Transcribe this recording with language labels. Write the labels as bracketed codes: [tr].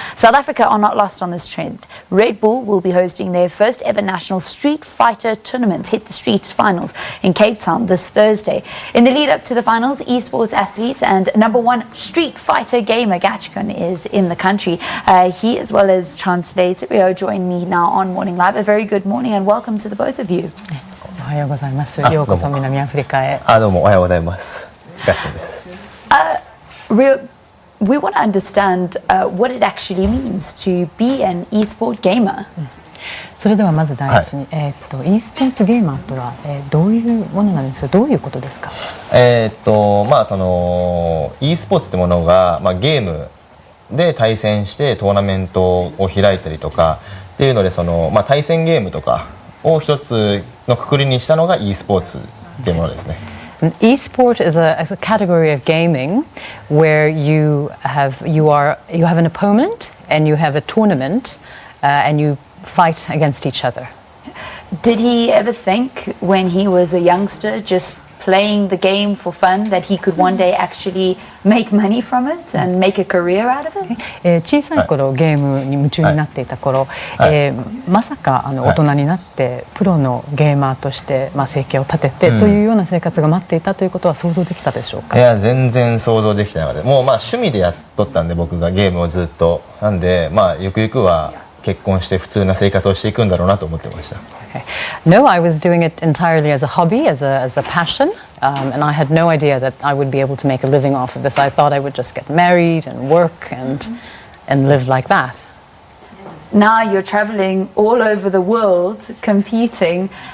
[en] South Africa are not lost on this trend. Red Bull will be hosting their first ever national Street Fighter tournament, Hit the Streets Finals, in Cape Town this Thursday. In the lead up to the finals, esports athletes and #1 Street Fighter gamer Gachikun is in the country. He, as well as translator Rio, join me now on Morning Live. A very good morning and welcome to the both of you. [ja] おはようございます。ようこそ南アフリカへ。どうもおはようございます。ガチです。 [en] Rio, we want to understand what it actually means to be an esport gamer. [ja] それではまず第一に、e スポーツゲーマーとは、どういうものなんですか。どういうことですか。その e スポーツってものが、ゲームで対戦してトーナメントを開いたりとかっていうので、その対戦ゲームとかを一つの括りにしたのが e スポーツっていうものですね。 [en] Esport is a category of gaming where you have an opponent and you have a tournament and you fight against each other. Did he ever think when he was a youngster just playing the game for fun that he could one day actually make money from it and make a career out of it? [ja] 小さい頃ゲームに夢中になっていた頃、まさか大人になってプロのゲーマーとして生計を立ててというような生活が待っていたということは想像できたでしょうか。いや全然想像できてなかった。もう趣味でやっとったんで、僕がゲームをずっとなんで、ゆくゆくは結婚して普通な生活をしていくんだろうなと思ってました。 [en] No, I was doing it entirely as a hobby, as a passion, and I had no idea that I would be able to make a living off of this. I thought I would just get married and work and live like that. Now you're traveling all over the world competing.